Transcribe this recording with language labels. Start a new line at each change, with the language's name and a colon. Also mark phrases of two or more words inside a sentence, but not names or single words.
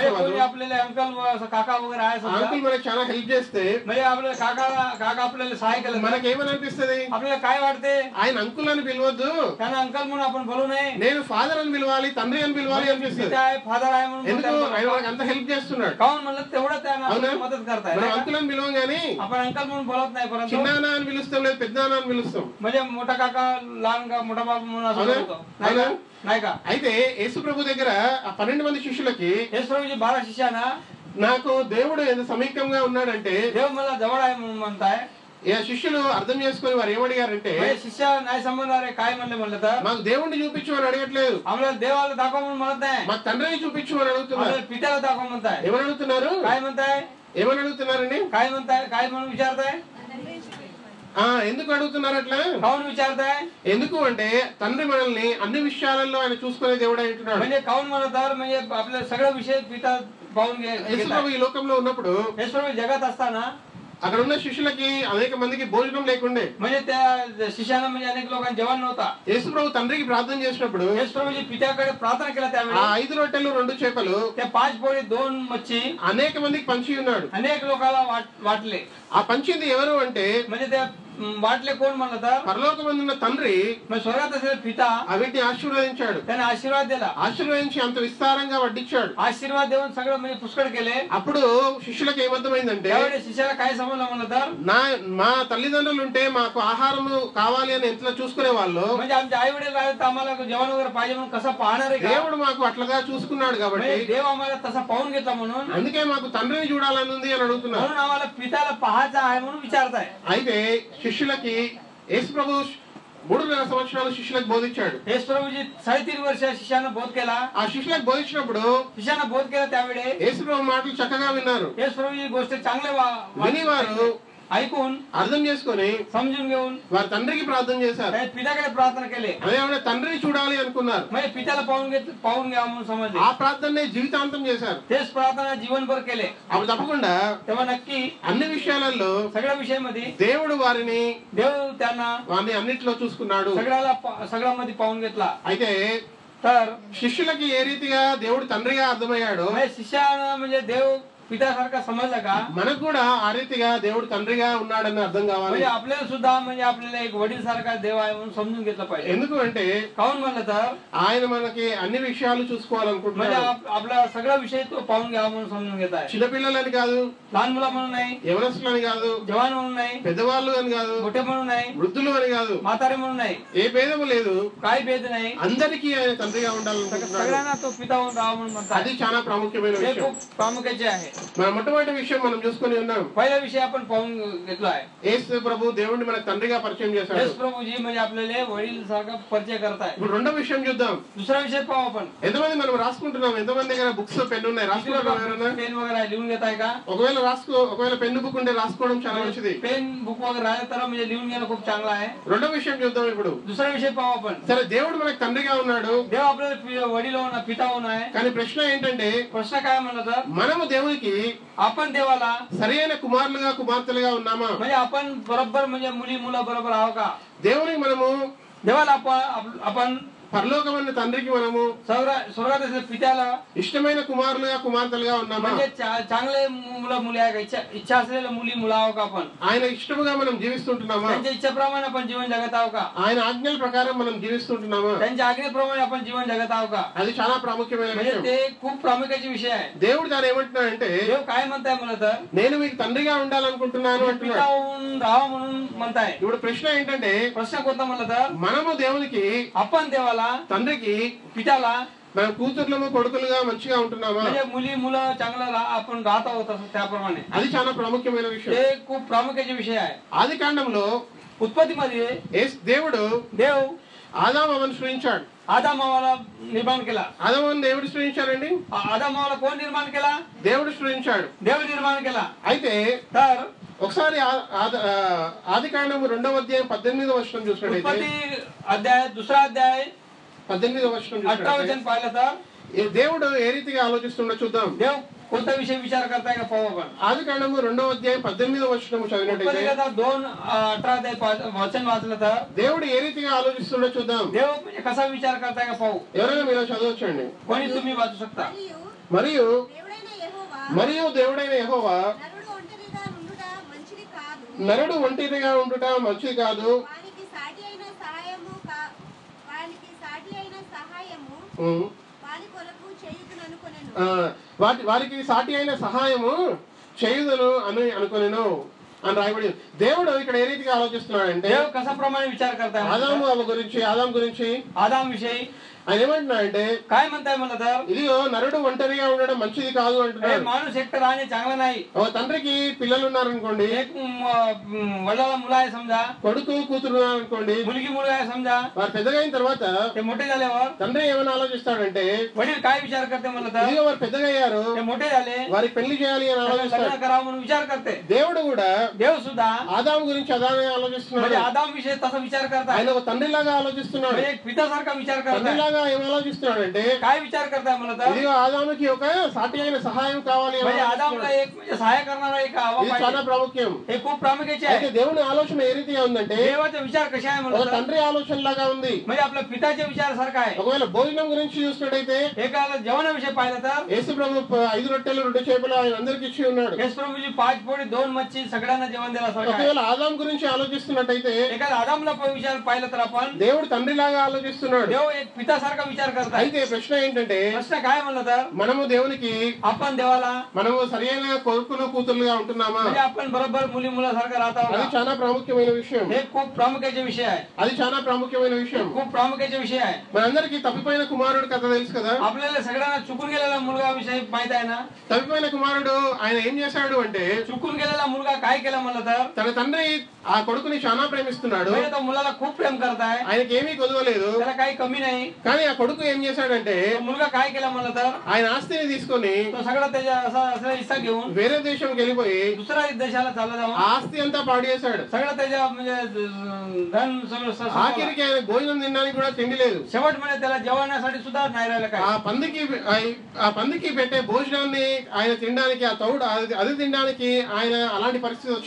Marathi: म्हणजे
Telugu: వాళ్ళు
Marathi: कोणी आपल्याला अंकल काका वगैरे आहे समजा,
Telugu: అంకుల్ మనకి చాలా హెల్ప్ చేస్తే
Marathi: म्हणजे आपल्याला काका आपल्याला सहाय्य केलं तर
Telugu: మనకి ఏమని అనిపిస్తుంది?
Marathi: आपल्याला काय वाटते?
Telugu: ఆయన అంకుల్ అని పిలవద్దు,
Marathi: त्यांना अंकल म्हणून आपण बोलू नये,
Telugu: నేను ఫాదర్ అని పిలవాలి, తండ్రి అని పిలవాలి అనిపిస్తుంది.
Marathi: पिता आहे फादर आहे म्हणून
Telugu: ఎందుకు?
Marathi: बोलताय.
Telugu: ఆయన మనకు అంత హెల్ప్ చేస్తున్నాడు.
Marathi: काहून म्हणलं तेवढं त्यांना
Telugu: అవునా?
Marathi: आपल्याला मदत करताय.
Telugu: మనం
Marathi: नाही का?
Telugu: అంకుల్ అని పిలవం గానీ
Marathi: आपण अंकल म्हणून बोलत नाही, परंतु
Telugu: చిన్నాన్న అని పిలుస్తాం, లేదు పెద్ద అని పిలుస్తాం.
Marathi: म्हणजे मोठा काका लहान का मोठा बाबा म्हणून असं
Telugu: అవునా?
Marathi: बोलतो. नाही का? नाही का?
Telugu: అయితే యేసు ప్రభు దగ్గర ఆ 12 మంది శిష్యులకి
Marathi: येशू प्रभूजी 12 शिष्याना
Telugu: నాకు దేవుడు ఎంత సమీపంగా ఉన్నాడంటే
Marathi: देव मला जवळ आहे म्हणून म्हणताय.
Telugu: ఈ శిష్యులు అర్థం చేసుకొని వారు ఏమడిగారంటే
Marathi: म्हणजे शिष्य नाही समजणार आहे काय म्हणलं तर
Telugu: మాకు దేవుణ్ణి చూపించు అని అడగట్లేదు,
Marathi: आम्हाला देवाला दाखव म्हणून म्हणत नाही,
Telugu: మాకు తండ్రిని చూపించు అని అడుగుతున్నారు.
Marathi: आम्हाला पित्याला दाखव म्हणताय.
Telugu: ఏమని అడుగుతున్నారు?
Marathi: काय म्हणताय?
Telugu: ఏమని అడుగుతున్నారండి?
Marathi: काय म्हणताय? काय म्हणून विचारताय?
Telugu: ఎందుకు అడుగుతున్నారు అట్లా?
Marathi: काहून विचारताय?
Telugu: ఎందుకు అంటే తండ్రి మనల్ని అన్ని విషయాలలో ఆయన చూసుకునే దేవుడు అంటున్నాడు.
Marathi: म्हणजे काहून म्हणत तर म्हणजे आपल्या सगळं विषय पिता पाहून
Telugu: యేసు ప్రభు ఈ లోకంలో ఉన్నప్పుడు
Marathi: येशू प्रभू जगात असताना
Telugu: అక్కడ ఉన్న శిష్యులకి అనేక మందికి భోజనం లేకుండే.
Marathi: म्हणजे त्या शिष्याला म्हणजे अनेक लोकांना जेवण नव्हता.
Telugu: యేసు ప్రభు తండ్రికి ప్రార్థన చేసినప్పుడు
Marathi: येशू प्रभूजी पित्याकडे प्रार्थना केला
Telugu: ఆ
Marathi: त्यावेळी
Telugu: 5 రొట్టెలు 2 చేపలు
Marathi: त्या 5 पोळी 2 मच्छी
Telugu: అనేక మందికి పంచి ఉన్నాడు.
Marathi: अनेक लोकांना वाटले.
Telugu: ఆ పంచింది ఎవరు అంటే
Marathi: म्हणजे ते वाटले कोण म्हणलं तर
Telugu: పరలోకమందున్న తండ్రి
Marathi: मग स्वर्गात असेल पिता
Telugu: వీటిని ఆశీర్వదించాడు.
Marathi: त्याने आशीर्वाद दिला.
Telugu: ఆశీర్వదించి అంత విస్తారంగా వడ్డించాడు.
Marathi: आशीर्वाद देऊन सगळं म्हणजे पुष्कळ केले.
Telugu: అప్పుడు శిష్యులకు ఏమర్థమైందంటే
Marathi: त्यावेळी शिष्याला काय समजलं म्हणलं तर
Telugu: మా తల్లిదండ్రులు ఉంటే మాకు ఆహారం కావాలి అని ఎంత చూసుకునే వాళ్ళు,
Marathi: म्हणजे आमचे आई वडील राहिले तर आम्हाला जेवण वगैरे पाहिजे म्हणून कसं पाहणार आहे का?
Telugu: దేవుడు మాకు అట్లుగా చూసుకున్నాడు కాబట్టి
Marathi: म्हणजे देव आम्हाला तसा पाहून घेतला म्हणून
Telugu: అందుకే మాకు తండ్రిని చూడాలని ఉంది అని అడుగుతున్నారు.
Marathi: म्हणून आम्हाला पित्याला पाहायचं आहे म्हणून विचारताय.
Telugu: అయితే శిష్యులకి యేసు ప్రభు 3.5 సంవత్సరాలు శిష్యులకు బోధించాడు.
Marathi: येशू प्रभूजी 3.5 वर्ष शिष्यानं बोध केला.
Telugu: ఆ శిష్యులకు బోధించినప్పుడు
Marathi: शिष्यानं बोध केला त्यावेळी
Telugu: యేసు ప్రభు మాటలు చక్కగా విన్నారు.
Marathi: येशू प्रभूजी गोष्ट चांगले
Telugu: విని వారు
Marathi: ऐकून
Telugu: అర్థం చేసుకొని
Marathi: समजून घेऊन
Telugu: వారి తండ్రికి ప్రార్థన చేశారు.
Marathi: पित्याकडे प्रार्थना केले.
Telugu: అదేమన్నా తండ్రిని చూడాలి అనుకున్నారు.
Marathi: म्हणजे पित्याला पाहून घ्या म्हणून समजले.
Telugu: ఆ ప్రార్థననే జీవితాంతం చేశారు.
Marathi: तेच प्रार्थना जीवनभर केले.
Telugu: అప్పుడు తప్పకుండా
Marathi: तेव्हा नक्की
Telugu: అన్ని విషయాలలో
Marathi: सगळ्या विषयामध्ये
Telugu: దేవుడు వారిని
Marathi: त्यांना
Telugu: వారిని అన్నిట్లో చూసుకున్నాడు.
Marathi: सगळ्यामध्ये पाहून घेतला.
Telugu: అయితే
Marathi: तर
Telugu: శిష్యులకి ఏ రీతిగా దేవుడు తండ్రిగా అర్థమయ్యాడో
Marathi: म्हणजे शिष्यानं म्हणजे देव पित्यासारखा समजला का
Telugu: మనకు కూడా ఆ రీతిగా దేవుడు తండ్రిగా ఉన్నాడని అర్థం కావాలి.
Marathi: म्हणजे आपल्याला सुद्धा म्हणजे आपल्याला एक वडील सारखा देव आहे म्हणून समजून घेतलं पाहिजे.
Telugu: ఎందుకు అంటే
Marathi: काहून म्हणलं तर
Telugu: ఆయన మనకి అన్ని విషయాలు
Marathi: म्हणजे
Telugu: చూసుకోవాలనుకుంటున్నాడు.
Marathi: आपला सगळा विषय तो पाहून घ्यावा म्हणून समजून घेत आहे.
Telugu: చిన్నపిల్లలని కాదు,
Marathi: लहान मुला म्हणून नाही,
Telugu: యవనస్తులని కాదు,
Marathi: जवान म्हणून नाही,
Telugu: పెద్దవాళ్ళు అని కాదు,
Marathi: मोठे म्हणून नाही,
Telugu: వృద్ధులు అని కాదు,
Marathi: म्हातारे म्हणून नाही,
Telugu: ఏ భేదము లేదు,
Marathi: काही भेद नाही,
Telugu: అందరికీ ఆయన తండ్రిగా ఉండాలనుకుంటున్నాడు.
Marathi: सगळ्यांना तो पिता होऊन राहा म्हणून म्हणतात.
Telugu: అది చాలా ప్రాముఖ్యమైన
Marathi: हे
Telugu: విషయం.
Marathi: खूप प्रामुख्याचे आहे.
Telugu: మన మొట్టమొదటి విషయం మనం చూసుకొని ఉన్నాం.
Marathi: पहिला विषय आपण पाहून घेतला आहे.
Telugu: యేసు ప్రభు దేవుడిని మనకు తండ్రిగా పరిచయం చేశాడు.
Marathi: येशू प्रभूजी म्हणजे आपल्याला वडील सारखा परिचय करताय.
Telugu: ఇప్పుడు రెండో విషయం చూద్దాం.
Marathi: दुसरा विषय पाहू आपण.
Telugu: ఎంతమంది మనం రాసుకుంటున్నాం? ఎంతమంది దగ్గర
English: books pen
Telugu: ఉన్నాయి? రాసుకుంటున్నాం ఎవరైనా?
Marathi: पेन वगैरे लिहून घेताय का?
Telugu: ఒకవేళ
English: pen book
Telugu: ఉంటే రాసుకోవడం చాలా మంచిది.
English: pen book
Marathi: वगैरे राहिलं तर म्हणजे लिहून घेणं खूप चांगलं आहे.
Telugu: రెండో విషయం చూద్దాం ఇప్పుడు.
Marathi: दुसरा विषय पाहू आपण.
Telugu: సరే, దేవుడు మనకు తండ్రిగా ఉన్నాడు,
Marathi: देव आपल्याला वडील होऊन पिता होऊन आहे.
Telugu: కానీ ప్రశ్న ఏంటంటే
Marathi: प्रश्न काय म्हणलं तर
Telugu: మనము దేవునికి
Marathi: आपण देवाला
Telugu: సరైన కుమారులుగా కుమార్తెలుగా ఉన్నామా?
Marathi: म्हणजे आपण बरोबर म्हणजे मुली मुलं बरोबर आहो का?
Telugu: దేవునికి మనము
Marathi: देवाला आपण
Telugu: పరలోకమైన తండ్రికి మనము
Marathi: स्वर्गात असलेल्या पित्याला
Telugu: ఇష్టమైన కుమారులుగా కుమార్తెలుగా ఉన్నామా?
Marathi: म्हणजे चांगले मुलं मुली आहे का? इच्छा असलेल्या मुली मुलं आहो का आपण?
Telugu: ఆయన ఇష్టముగా మనం జీవిస్తుంటున్నామా?
Marathi: त्यांच्या इच्छेप्रमाणे आपण जीवन जगत आहो का?
Telugu: ఆయన ఆజ్ఞల ప్రకారం మనం జీవిస్తుంటున్నామా?
Marathi: त्यांच्या आज्ञेप्रमाणे आपण जीवन जगत आहो का?
Telugu: అది చాలా ప్రాముఖ్యమైన
Marathi: म्हणजे
Telugu: విషయం.
Marathi: ते खूप प्रामुख्याचे विषय आहे.
Telugu: దేవుడు దాని ఏమంటున్నాడంటే,
Marathi: देव काय म्हणताय मला तर
Telugu: నేను మీకు తండ్రిగా ఉండాలనుకుంటున్నాను
Marathi: पिता
Telugu: అంటున్నాడు.
Marathi: होऊन राहा म्हणून म्हणताय.
Telugu: ఇప్పుడు ప్రశ్న ఏంటంటే,
Marathi: प्रश्न कोणता म्हणलं तर
Telugu: మనము దేవునికి
Marathi: आपण देवाला
Telugu: తండ్రికి
Marathi: पित्याला
Telugu: మన కూతుర్లము కొడుకులుగా మంచిగా ఉంటున్నామా?
Marathi: म्हणजे मुली मुलं चांगलं आपण राहत आहोत असं त्याप्रमाणे
Telugu: అది చాలా ప్రాముఖ్యమైన విషయం.
Marathi: ते खूप प्रामुख्याचे विषय आहे.
Telugu: ఆది కాండంలో
Marathi: उत्पत्तीमध्ये
Telugu: దేవుడు
Marathi: देव
Telugu: ఆదాము అవ్వను సృష్టించాడు.
Marathi: आदामावाला निर्माण केला.
Telugu: ఆదామును దేవుడు సృష్టించాడండి.
Marathi: आदामावाला कोण निर्माण केला?
Telugu: దేవుడు సృష్టించాడు.
Marathi: देव निर्माण केला.
Telugu: అయితే
Marathi: तर
Telugu: ఒకసారి ఆది కాండము 2వ అధ్యాయం 18వ వచనం చూసినట్లయితే,
Marathi: उत्पत्ती अध्याय 2रा अध्याय
Telugu: 18వ వచనం
Marathi: 18 वचन पाहिलं तर
Telugu: దేవుడు ఏ రీతిగా ఆలోచిస్తుండో చూద్దాం.
Marathi: देव कोणता विषय विचार करताय का पाहू आपण.
Telugu: ఆది కాండము 2వ అధ్యాయం 18వ వచనం చదివినట్లయితే,
Marathi: उत्पत्ती 2:18 अध्याय वचन वाचलं तर
Telugu: దేవుడు ఏ రీతిగా ఆలోచిస్తుండో చూద్దాం.
Marathi: देव म्हणजे कसा विचार करताय का पाहू.
Telugu: ఎవరైనా మీరు చదవచ్చండి.
Marathi: कोणी तुम्ही वाचू शकता.
Telugu: మరియు దేవుడైన యెహోవా నరుడు ఒంటరిగా ఉండుట మంచిది కాదు, వారికి సాటి అయిన సహాయము చేయుదను అని అనుకొనెను అని రాయబడి. దేవుడు ఇక్కడ ఏ రీతిగా ఆలోచిస్తున్నాడంటే,
Marathi: देव कशाप्रमाणे विचार करताय.
Telugu: ఆదాం గురించి
Marathi: आदाम विषयी
Telugu: ఆయన ఏమంటున్నాడంటే,
Marathi: काय म्हणताय मला तर
Telugu: ఇదిగో నరుడు ఒంటరిగా ఉండడం మంచిది కాదు అంటున్నాడు.
Marathi: माणूस एकटं राहणे चांगलं नाही.
Telugu: ఓ తండ్రికి పిల్లలు ఉన్నారనుకోండి,
Marathi: एक वडिलाला मुलं आहे समजा,
Telugu: కొడుకు కూతురు ఉన్నారనుకోండి,
Marathi: मुलगी मुलगा आहे समजा,
Telugu: వారు పెద్దగా అయిన తర్వాత
Marathi: ते मोठे झाल्यावर
Telugu: తండ్రి ఏమైనా ఆలోచిస్తాడంటే,
Marathi: वडील काय विचार करते मला तर
Telugu: ఇదిగో వారు పెద్దగా అయ్యారు,
Marathi: ते मोठे झाले
Telugu: వారికి పెళ్లి చేయాలి అని
Marathi: लग्न
Telugu: ఆలోచిస్తాడు.
Marathi: करावं म्हणून विचार करते.
Telugu: దేవుడు కూడా
Marathi: देव सुद्धा
Telugu: ఆదాము గురించి అలానే ఆలోచిస్తున్నాడు.
Marathi: म्हणजे आदाम विषय तसा विचार करताय.
Telugu: ఆయన ఒక తండ్రిలాగా ఆలోచిస్తున్నాడు.
Marathi: म्हणजे एक पित्यासारखा विचार करताय.
Telugu: తండ్రిలాగా ఏం ఆలోచిస్తున్నాడంటే,
Marathi: काय विचार करताय मला तर
Telugu: ఇదిగో ఆదాముకి ఒక సాటి అయిన సహాయం కావాలి అని
Marathi: म्हणजे आदामला
Telugu: ఆలోచిస్తున్నాడు.
Marathi: एक म्हणजे सहाय्य करणारा एक हवा
Telugu: ఇది చాలా
Marathi: पाहिजे.
Telugu: ప్రాముఖ్యం.
Marathi: हे खूप प्रामुख्याचे
Telugu: అయితే
Marathi: आहे.
Telugu: దేవుని ఆలోచన ఏ రీతిగా ఉందంటే,
Marathi: देवाचा विचार कशा आहे
Telugu: ఒక
Marathi: मला तर
Telugu: తండ్రి ఆలోచన లాగా ఉంది.
Marathi: म्हणजे आपल्या पिताच्या विचार सारखा आहे.
Telugu: ఒకవేళ భోజనం గురించి చూసినట్టయితే,
Marathi: एकाला जेवणाविषयी पाहिलं तर
Telugu: యేసు ప్రభు 5 రొట్టెలు 2 చేపలు ఆయన అందరికి ఇచ్చి ఉన్నాడు.
Marathi: येस प्रभूजी 5 पोळी 2 मच्छी सगळ्यांना जेवण दिला सारखा आहे.
Telugu: ఒకవేళ ఆదాం గురించి ఆలోచిస్తున్నట్టయితే,
Marathi: एखादा आदामला विचार पाहिलं तर आपण
Telugu: దేవుడు తండ్రిలాగా ఆలోచిస్తున్నాడు.
Marathi: देव एक पितासारखा विचार करताय.
Telugu: అయితే ప్రశ్న ఏంటంటే,
Marathi: प्रश्न काय म्हणलं तर
Telugu: మనము దేవునికి
Marathi: आपण देवाला
Telugu: మనము సరైన కొడుకులు కూతురులుగా ఉంటున్నామా?
Marathi: म्हणजे आपण बरोबर मुली मुलासारखं राहत
Telugu: అది
Marathi: आहोत.
Telugu: చాలా ప్రాముఖ్యమైన విషయం.
Marathi: हे खूप प्रामुख्याचे विषय आहे.
Telugu: అది చాలా ప్రాముఖ్యమైన విషయం.
Marathi: खूप प्रामुख्याचे विषय आहे.
Telugu: మనందరికీ తప్పిపోయిన కుమారుడు కథ తెలుసు కదా.
Marathi: आपल्याला सगळ्यांना चुकून गेलेला मुलगा विषय माहित आहे ना.
Telugu: తప్పిపోయిన కుమారుడు ఆయన ఏం చేశాడు అంటే,
Marathi: चुकून गेलेला मुलगा काय केला म्हणलं तर
Telugu: తన తండ్రి ఆ కొడుకుని చాలా ప్రేమిస్తున్నాడు.
Marathi: म्हणजे तो मुलाला खूप प्रेम करत आहे.
Telugu: ఆయనకి ఏమీ కొదవలేదు.
Marathi: त्याला काही कमी नाही.
Telugu: కానీ ఆ కొడుకు ఏం చేశాడంటే,
Marathi: तो मुलगा काय केला म्हणलं तर
Telugu: ఆయన ఆస్తిని తీసుకొని
Marathi: तो सगळा त्याच्या असा हिस्सा घेऊन
Telugu: వేరే దేశంకి వెళ్ళిపోయి
Marathi: दुसऱ्या देशाला चालला
Telugu: ఆ
Marathi: जाऊन
Telugu: ఆస్తి అంతా పాడు చేశాడు.
Marathi: सगळं त्याच्या म्हणजे धन
Telugu: ఆఖరికి ఆయన భోజనం తినడానికి కూడా తిండి లేదు.
Marathi: शेवट म्हणजे त्याला जेवणासाठी सुद्धा नाही राहिलं काय.
Telugu: ఆ పందికి పెట్టే భోజనాన్ని ఆయన తినడానికి, ఆ తౌడు అది తినడానికి ఆయన అలాంటి పరిస్థితి వచ్చింది.